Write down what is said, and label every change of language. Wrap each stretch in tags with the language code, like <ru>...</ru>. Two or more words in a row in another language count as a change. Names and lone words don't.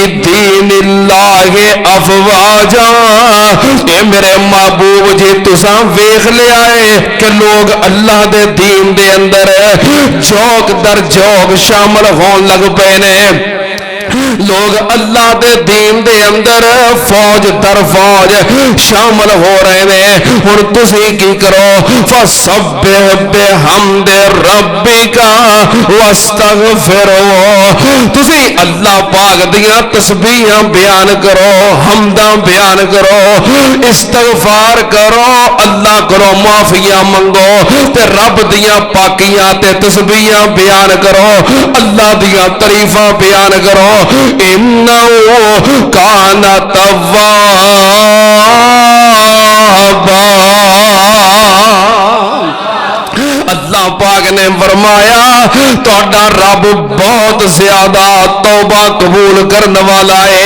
<ar>دین اللہ افواجا،</ar> <pa>اے میرے محبوب جی تساں ویکھ لیا ہے کہ لوگ اللہ دے دین دے اندر جوک در جوک شامل ہون لگ پے نے، لوگ اللہ دے دین دے اندر فوج در فوج</pa> <ur>شامل ہو رہے ہیں.</ur> <pa>ہن تسی کی کرو؟</pa> <ar>فسبح بحمد ربک واستغفرہ.</ar> <pa>تسی اللہ پاک دیاں تسبیحاں بیان کرو، حمداں بیان کرو، استغفار کرو، اللہ کرو معافیاں منگو تے رب دیاں پاکیاں تے تسبیحاں بیان کرو، اللہ دیاں تعریفاں بیان کرو.</pa> <ar>انہ کان توابا.</ar> <pa>اللہ پاک نے فرمایا تہاڈا رب</pa> <ur>بہت زیادہ توبہ قبول کرنے والا ہے.</ur>